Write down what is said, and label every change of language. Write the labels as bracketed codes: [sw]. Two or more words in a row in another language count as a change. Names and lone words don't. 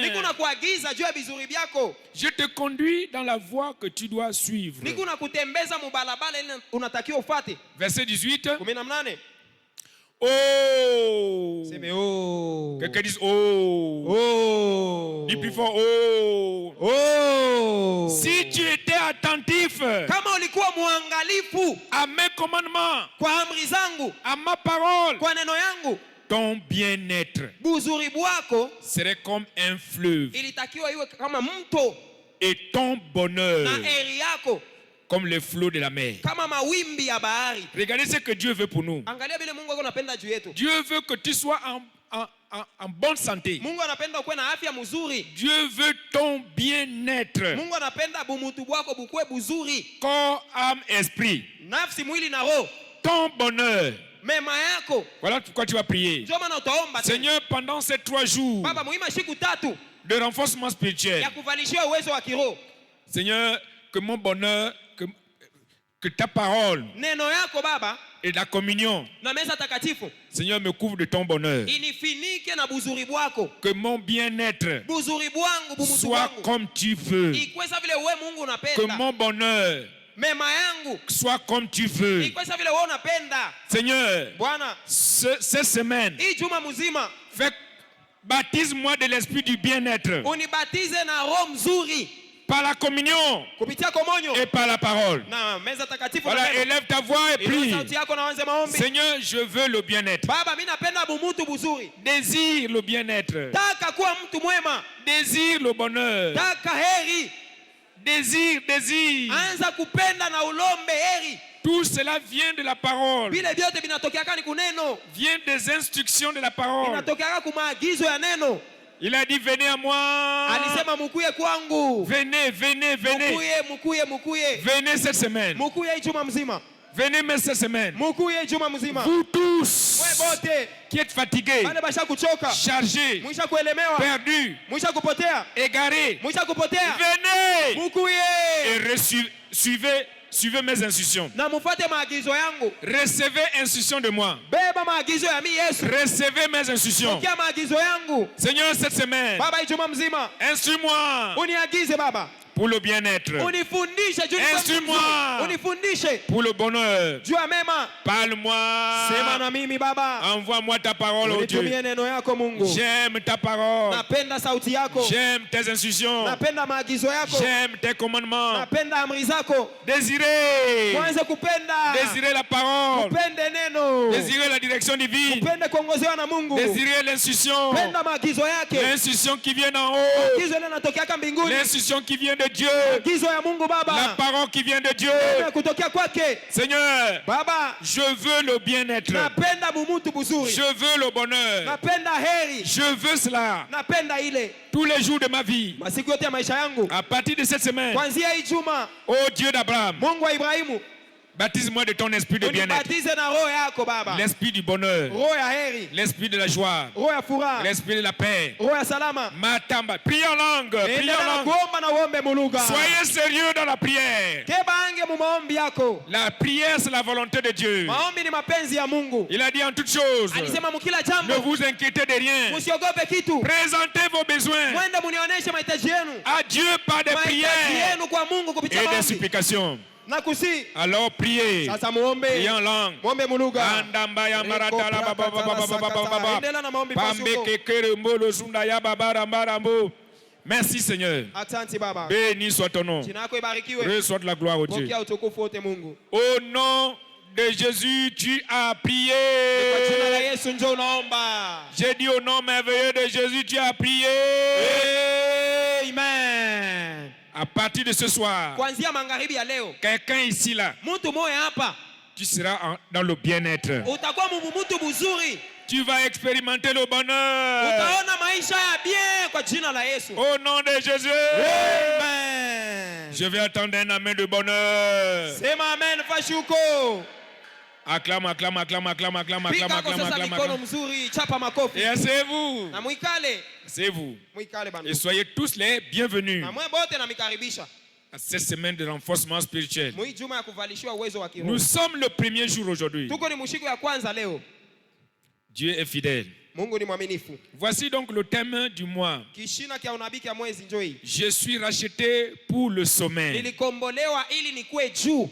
[sw] nikuna kuagiza juu ya bizuri byako, [fr] Je te conduis dans la voie que tu dois suivre. [sw] nikuna kutembeza mubalabala ile unatakiwa ufuate. [fr] Verset 18. 18. Oh. [sw] Seme oh. [fr] Quelqu'un dit oh. Oh. Dis plus fort oh. Oh. Si tu étais attentif [sw] Kama ulikuwa muangalifu [fr] à mes commandements, [sw] kwa amri zangu, [fr] à ma parole, [sw] kwa neno yangu, [fr] ton bien-être [sw] buzuri bwako [fr] serait comme un fleuve [sw] ilitakiwa iwe kama mto, [fr] et ton bonheur [sw] na eri yako [fr] comme les flots de la mer. [sw] kama mawimbi ya bahari. [fr] Regardez ce que Dieu veut pour nous. [sw] Angalia vile Mungu anapenda juu yetu. [fr] Dieu veut que tu sois en bonne santé. [sw] Mungu anapenda ukuwe na afya mzuri. [fr] Dieu veut ton bien-être. [sw] Mungu anapenda bumutu bwako bukwe buzuri, [fr] Corps, âme, esprit. [sw] nafsi, mwili na roho. [fr] Ton bonheur. [sw] Mema yako. [fr] Voilà pourquoi tu vas prier. [sw] Ndio maana utaomba. [fr] Seigneur, pendant ces 3 jours [sw] Baba, muima siku 3 [fr] de renforcement spirituel, [sw] ya kuvalishia uwezo wa kiroho. [fr] Seigneur, que mon bonheur, que ta parole [sw] Neno yako Baba [fr] et la communion, [sw] na meza takatifu [fr] Seigneur, me couvre de ton bonheur. [sw] inifinike na buzuri bwako. [fr] Que mon bien-être [sw] Buzuri bwangu, bumutu [fr] soit [sw] bwangu [fr] comme tu veux. [sw] ikwesa vile wewe Mungu [fr] Que [sw] unapenda. [fr] mon bonheur [sw] Mema yangu [fr] soit comme tu veux. [sw] ikwesa vile wewe unapenda. [fr] Seigneur, [sw] Bwana, [fr] cette semaine, [sw] hii juma mzima [fr] baptise-moi de l'esprit du bien-être [sw] unibatize na roho mzuri [fr] par la communion [sw] kupitia komonyo [fr] et par la parole. [sw] na meza takatifu. [fr] Voilà, élève ta voix et prie. [sw] Sauti yako na wanze maombi. [fr] Seigneur, je veux le bien-être. [sw] Baba, mimi napenda bumutu buzuri. [fr] Désire le bien-être. [sw] Taka kuwa mtu mwema. [fr] Désire le bonheur. [sw] Taka heri. [fr] Désire. [sw] Anza kupenda na ulombe heri. [fr] Tout cela vient de la parole. [sw] Vile vyote vinatokeaka ni kuneno. [fr] Vient des instructions de la parole. [sw] Vinatokeaka ku maagizo ya neno. [fr] Il a dit venez à moi. [sw] Alisema mukuye kwangu. [fr] Venez. [sw] Mukuye. [fr] Venez cette semaine. [sw] Mukuye juma mzima. [fr] Venez mais cette semaine. [sw] Mukuye juma mzima. [fr] Vous tous [sw] Wewe bote [fr] qui êtes fatigués, [sw] bale basha kuchoka, [fr] chargés, [sw] mwisha kuelemewa, [fr] perdus, [sw] mwisha kupotea, [fr] égarés, [sw] mwisha kupotea. [fr] venez [sw] Mukuye [fr] et suivez mes instructions. [sw] na mufate maagizo yangu. [fr] Recevez instructions de moi. [sw] Beba maagizo ya mimi Yesu. [fr] Recevez mes instructions. [sw] Pokea maagizo yangu. [fr] Seigneur, cette semaine, [sw] Baba, juma mzima [fr] instruis-moi [sw] uniagize Baba, [fr] pour le bien-être. [sw] unifundishe juu ya [fr] Instruis-moi [sw] unifundishe [fr] pour le bonheur. [sw] juu ya mema. [fr] Parle-moi. [sw] Sema na mimi Baba, [fr] Envoie-moi ta parole, oh Dieu. [sw] unitumie neno yako Mungu. [fr] J'aime ta parole. [sw] Napenda sauti yako. [fr] J'aime tes instructions. [sw] Napenda maagizo yako. [fr] J'aime tes commandements. [sw] Napenda amri zako. [fr] Désirez. [sw] Mwanze kupenda. [fr] Désirez la parole. [sw] Upende neno. [fr] Désirez la direction divine. [sw] Upende kuongozewa na Mungu. [fr] Désirez l'instruction. [sw] Penda maagizo yake. [fr] L'instruction qui vient d'en haut. [sw] Maagizo ile yanatokea mbinguni. [fr] L'instruction qui vient de Dieu. [sw] Maagizo ya Mungu Baba. [fr] La parole qui vient de Dieu. [sw] Kutokea kwake. [fr] Seigneur, [sw] Baba, [fr] je veux le bien-être. [sw] napenda bumutu buzuri. [fr] Je veux le bonheur. [sw] Napenda heri. [fr] Je veux cela. [sw] Napenda ile. [fr] Tous les jours de ma vie. [sw] Masiku yote ya maisha yangu. [fr] À partir de cette semaine. [sw] Kuanzia hii juma. [fr] Oh Dieu d'Abraham. [sw] Mungu wa Ibrahimu. [fr] Baptise-moi de ton esprit de bien-être. [sw] Unibatize na roho yako Baba. [fr] L'esprit du bonheur. [sw] Roho ya heri. [fr] L'esprit de la joie. [sw] Roho ya furaha. [fr] L'esprit de la paix. [sw] Roho ya salama. Matamba. [fr] Prie en langue. Prie en [sw] Endelea [fr] langue. [sw] kuomba na uombe mulugha. [fr] Soyez sérieux dans la prière. [sw] Tebange mu maombi yako. [fr] La prière, c'est la volonté de Dieu. [sw] Maombi ni mapenzi ya Mungu. [fr] Il a dit en toutes choses. [sw] Alisema mkila [fr] Ne [sw] jambo. [fr] vous inquiétez de rien. [sw] Musiogope kitu. [fr] Présentez vos besoins [sw] Mwende munionyeshe mahitaji yenu. [fr] à Dieu par des [sw] Mahitaji [fr] prières [sw] yenu kwa Mungu kupitia [fr] et des [sw] maombi. [fr] supplications. [sw] Na kusi. [fr] Alors priez. [sw] Sasa muombe. [fr] Priez en langue. [sw] Muombe mulugha. Andamba ya marata la baba baba baba baba. Endelea na maombi Pambe pasuko. kekere mbolo zunda ya baba rambarambo. [fr] Merci Seigneur. [sw] Asante Baba. [fr] Béni soit ton nom. [sw] Jina lako ibarikiwe. [fr] Reçois de la gloire au Dieu. [sw] Pokea utukufu wote Mungu. [fr] Au nom de Jésus, tu as prié. [sw] Kwa jina la Yesu njoo naomba. [fr] J'ai dit au nom merveilleux de Jésus, tu as prié. Amen. À partir de ce soir, [sw] Kuanzia magharibi ya leo. [fr] quelqu'un ici là, [sw] Mtu moya hapa. [fr] tu seras dans le bien-être. [sw] Utakuwa mtu buzuri. [fr] Tu vas expérimenter le bonheur. [sw] Utaona maisha ya bien kwa jina la Yesu. [fr] Au nom de Jésus. Amen. Je vais attendre un amen de bonheur. [sw] Sema amen fashuko. [fr] Acclame, acclame, acclame, acclame, acclame, acclame, [sw] Pika kwa [fr] acclame, [sw] sasa [fr] acclame, [sw] mikono [fr] acclame. [sw] mzuri, chapa makofi. [fr] Et asseyez-vous. [sw] Na muikale. [fr] Asseyez-vous. [sw] Muikale bana. [fr] Et soyez tous les bienvenus. [sw] Na mwe bote na mikaribisha. [fr] à cette semaine de renforcement spirituel. [sw] Mwi juma ya kuvalishiwa uwezo wa kiroho. [fr] Nous sommes le premier jour aujourd'hui. [sw] Tuko ni mshiko ya kwanza leo. [fr] Dieu est fidèle. [sw] Mungu ni mwaminifu. [fr] Voici donc le thème du mois. [sw] Kishina kia unabii kia mwezi njoi. [fr] Je suis racheté pour le sommet. [sw] Nilikombolewa ili nikue juu.